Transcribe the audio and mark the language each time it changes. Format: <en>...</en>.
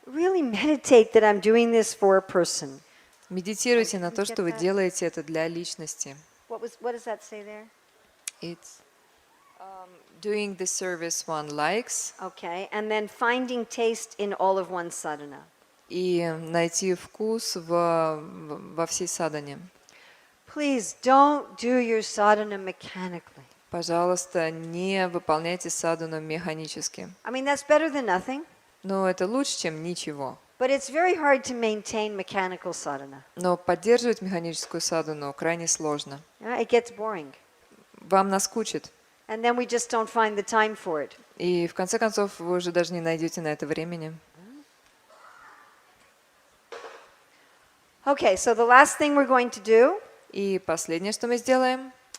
<en>really meditate that I'm doing this for a person.</en> <ru>Медитируйте на то, что вы делаете это для личности.</ru> <en>What does that say there? It's doing the service one likes Okay, and then finding taste in all of one's sadhana.</en> <ru>и найти вкус во всей садхане.</ru> <en>Please don't do your sadhana mechanically.</en> <ru>Пожалуйста, не выполняйте садхану механически.</ru> <en>I mean, that's better than nothing,</en> <ru>Но это лучше, чем ничего.</ru> <en>but it's very hard to maintain mechanical sadhana.</en> <ru>Но поддерживать механическую садхану крайне сложно.</ru> <en>It gets boring,</en> <ru>Вам наскучит.</ru> <en>and then we just don't find the time for it.</en> <ru>И в конце концов вы уже даже не найдете на это времени.</ru> <en>Okay, so the last thing we're going to do,</en> <ru>И последнее, что мы сделаем,</ru>